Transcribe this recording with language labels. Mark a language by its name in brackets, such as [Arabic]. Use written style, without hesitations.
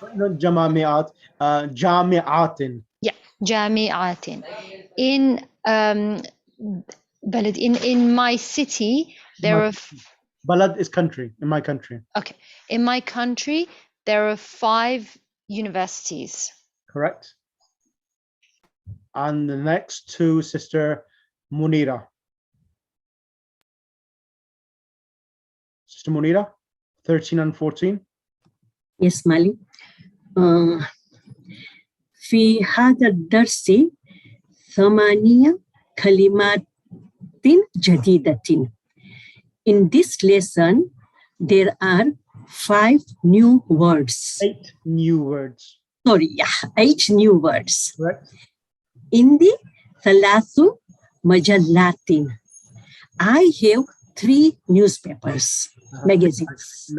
[English] Not [Arabic] جمامعات, جامعات. [English] yeah, جامعات. In بلد in my city there are Balad is country, in my country. okay. In my country there are 5 universities. Correct. And the next two, Sister Munira. Sister Munira, 13 and 14. Yes, Mali. [Arabic] في هذا الدرس 8 كلمات جديدة. [English] In this lesson, there are 5 new words. 8 new words. Sorry, 8 new words. Correct. [Arabic] عندي 3 مجلات. [English] I have 3 newspapers, magazines.